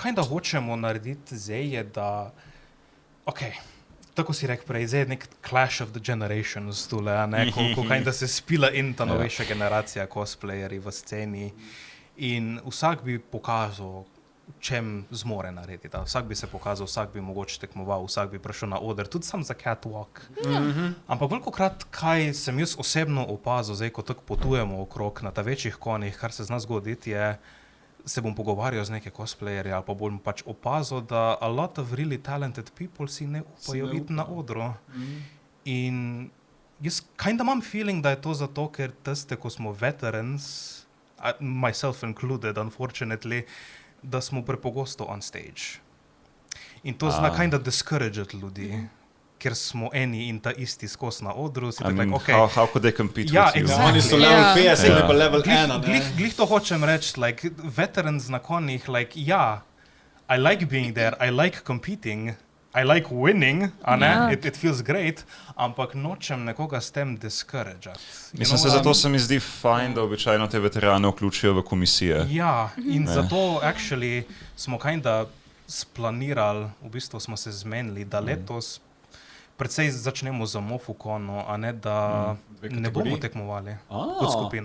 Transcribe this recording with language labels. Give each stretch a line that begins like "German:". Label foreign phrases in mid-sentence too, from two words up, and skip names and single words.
Slovenian: kinda hočemo narediti zdaj je, da tako si rekel prej, zdaj je nek
English: clash of the generations
Slovenian: tule, ko kinda se spila in ta novejša generacija cosplayerji v sceni in vsak bi pokazal, čem zmore narediti. Vsak bi se pokazal, vsak bi mogoče tekmoval, vsak bi prišel na oder, tudi sam za catwalk. Ampak velikokrat, kaj sem jaz osebno opazil, zdaj, ko tako potujemo okrog na ta večjih konih, kar se zna zgoditi, je, se bom pogovarjal z neke cosplayerje ali pa bom pač opazil, da
English: a lot of really talented people
Slovenian: si ne upajo iti na odru. In jaz kinda imam feeling, da je to zato, ker tiste, ko smo veterans,
English: myself included, unfortunately,
Slovenian: da smo prepogosto
English: on stage.
Slovenian: In to zna kinda discouragati ljudi, ker smo eni in ta isti skos na odru.
English: How could they compete ja, with you? Exactly.
Slovenian: Oni so level 50, ali pa level 1. Glih to hočem reči,
English: like, veterans
Slovenian: na konjih,
English: like, ja, I like being there, I like competing, I like winning, it feels great,
Slovenian: ampak nočem nekoga s tem discouragati. Mislim, zato se mi zdi fajn, da običajno te veterane vključijo v komisije. Ja, in zato actually smo kinda splanirali, v bistvu smo se zmenili, da letos predvsej začnemo za Mofukonu, a ne da ne bomo tekmovali kot skupina.